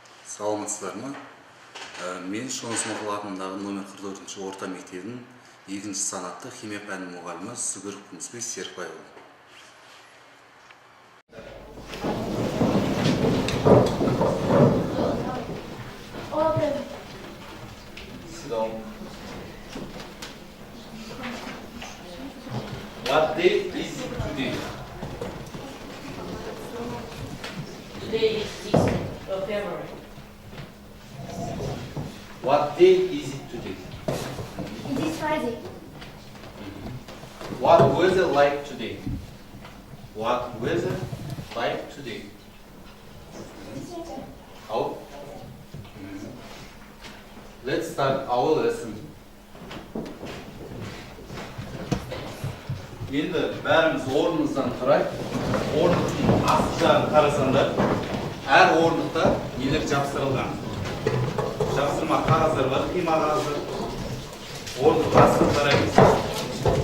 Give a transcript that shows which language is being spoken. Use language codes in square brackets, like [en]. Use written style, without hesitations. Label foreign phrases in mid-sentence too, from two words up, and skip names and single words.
[kk] Саламатсыздар ма? Мен Шоныс Мұқыл атындағы номер 44-ші орта мектебінің 2-ші санатты химия пәні мұғалімі Сүгіров Күмісбек Серікбайұлы. [en] What day is today? Today is 6th of February. What day is it today? It is Friday. What weather like today? What weather like today? How? Let's start our lesson. [kk] Енді бәріміз орнымыздан тұрайық. Орындықтың асты жағын қарасаңдар, әр орындықта нелер жапсырылған. Жапсырма қағаздар бар, қима қағаздар. Орындықтың астын қараймыз.